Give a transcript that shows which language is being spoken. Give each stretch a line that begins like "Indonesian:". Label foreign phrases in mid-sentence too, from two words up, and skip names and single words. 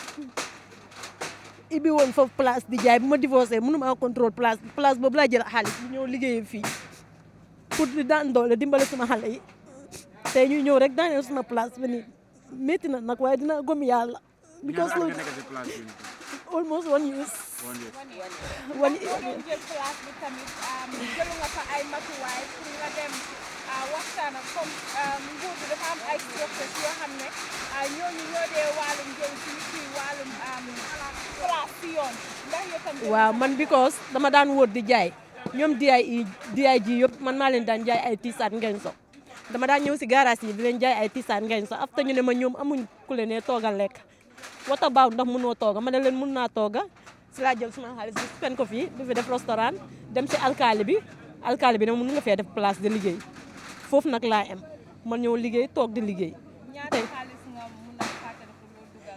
Wolof: ibi woon foofu place di jaay bu ma divorcé mënuma contrôle place boobu laa jël xaalis bu ñëw liggéeyee fii pour di daan doole dimbale suma xale yi tey ñuy ñëw rek daaneel suma place bi nii métti na nag waaye dina gom yàlla because loolu
English: almost 1 year. One year.
Wolof: Jël place bi tamit jëlu nga fa ay matuwaay pour nga dem waxtaan ak comme nguur bi dafa am ay structures yoo xam ne ñooñu ñoo dee wàllum jël ci nit yi wàllum place si yoon ndax yow tam. waaw man because dama daan wóor di jaay ñoom DIG yëpp man maa leen daan jaay ay tiisaat ngeen so dama daan ñëw si garage yi di leen jaay ay tiisaat ngeen so after ñu ne ma ñoom amuñ ku leen ne toogal lekk wata baaw ndax mënoo tooga ma ne leen mën naa tooga si laa jël suma xaalis bi pen ko fii di fi def restaurant dem si alkaali bi ne mën nga fee def place de liggéey foofu nag laa am man ñëw liggéey toog di liggéey. ñaata xaalis nga mun a fàttali pour loolu dugal.